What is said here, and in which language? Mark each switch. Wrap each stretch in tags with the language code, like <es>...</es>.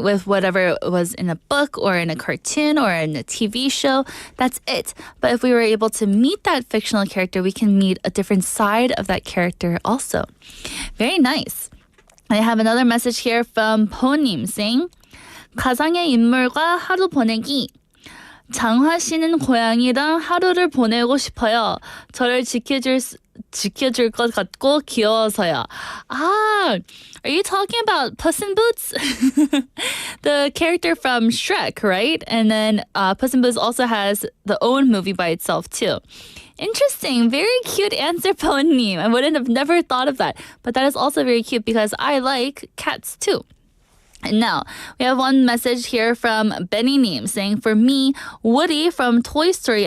<en>With whatever was in a book or in a cartoon or in a TV show, that's it. But if we were able to meet that fictional character, we can meet a different side of that character also. Very nice. I have another message here from Po님 saying,</en> <ko>가상의 인물과 하루 보내기. 장화 씨는 고양이랑 하루를 보내고 싶어요. 저를 지켜줄 것 같고 귀여워서요.</ko> <en>Are you talking about Puss in Boots? The character from Shrek, right? And then Puss in Boots also has the own movie by itself too. Interesting. Very cute answer, Ponim. I wouldn't have never thought of that. But that is also very cute because I like cats too. And now, we have one message here from Benny Neem saying, for me, Woody from Toy Story.</en>